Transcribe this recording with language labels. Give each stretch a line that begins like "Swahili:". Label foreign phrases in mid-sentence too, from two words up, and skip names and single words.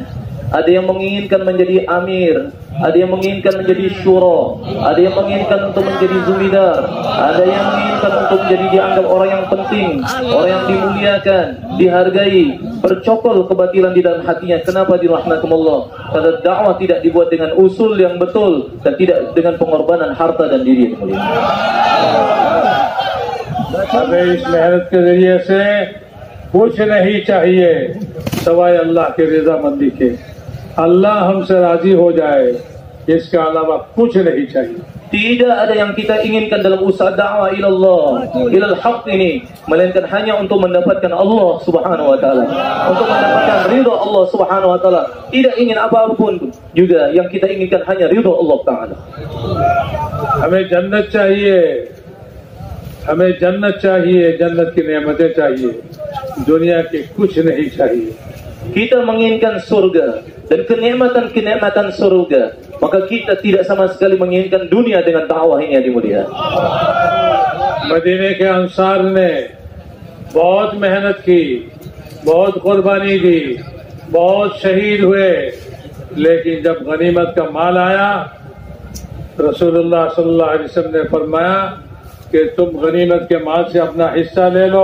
Indonesian: Ada yang menginginkan menjadi amir, ada yang menginginkan menjadi syura, ada yang menginginkan untuk menjadi zumidar, ada yang menginginkan untuk menjadi dianggap orang yang penting, orang yang dimuliakan, dihargai, bercokol kebatilan di dalam hatinya. Kenapa dirahmatullah? Karena dakwah tidak dibuat dengan usul yang betul dan tidak dengan pengorbanan harta dan diri.
Hindi: हमें इस मेहनत के जरिए से कुछ नहीं चाहिए सवाए अल्लाह के रज़ामंदी के. अल्लाह हमसे राजी हो जाए, इसके अलावा कुछ नहीं चाहिए.
Indonesian: Tidak ada yang kita inginkan dalam usaha dakwah
Arabic: إلى الله، إلى الحق
Indonesian: ini, melainkan hanya untuk mendapatkan
Arabic: الله سبحانه وتعالى,
Indonesian: untuk mendapatkan ridha
Arabic: الله سبحانه وتعالى.
Indonesian: Tidak ingin apapun juga, yang kita inginkan hanya ridha Allah taala.
Hindi: हमें जन्नत चाहिए, हमें जन्नत चाहिए, जन्नत की नेमतें चाहिए, दुनिया की कुछ नहीं चाहिए.
Indonesian: kita menginginkan surga dan kenikmatan surga, maka kita tidak sama sekali menginginkan dunia dengan dakwah ini yang dimuliakan.
Hindi: मदीने के अंसार ने बहुत मेहनत की, बहुत कुर्बानी दी, बहुत शहीद हुए, लेकिन जब गनीमत का माल आया,
Arabic: رسول الله صلى الله عليه وسلم
Hindi: ने फरमाया कि तुम गनीमत के माल से अपना हिस्सा ले लो।